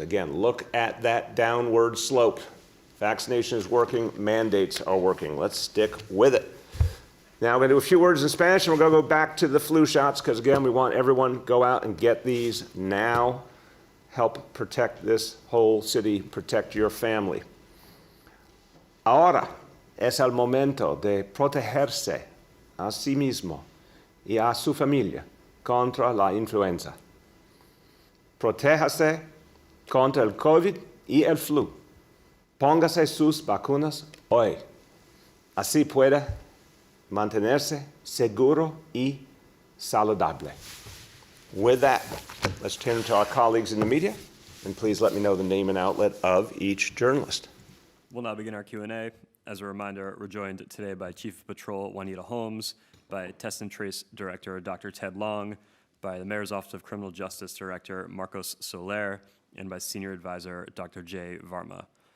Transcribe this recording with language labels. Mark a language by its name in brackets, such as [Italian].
[English] Again, look at that downward slope. Vaccination is working, mandates are working. Let's stick with it. Now, I'm going to do a few words in Spanish, and we're going to go back to the flu shots, because again, we want everyone to go out and get these now. Help protect this whole city, protect your family. [Spanish] Ahora es el momento de protegerse a sí mismo y a su familia contra la influenza. Protéjase contra el COVID y el flu. Póngase sus vacunas hoy. Así puede mantenerse seguro y saludable. [English] With that, let's turn to our colleagues in the media, and please let me know the name and outlet of each journalist. We'll now begin our Q&A. As a reminder, we're joined today by Chief of Patrol Juanita Holmes, by Test and Trace Director Dr. Ted Long, by the Mayor's Office of Criminal Justice Director Marcos Soler, and by Senior Advisor Dr. Jay Varma.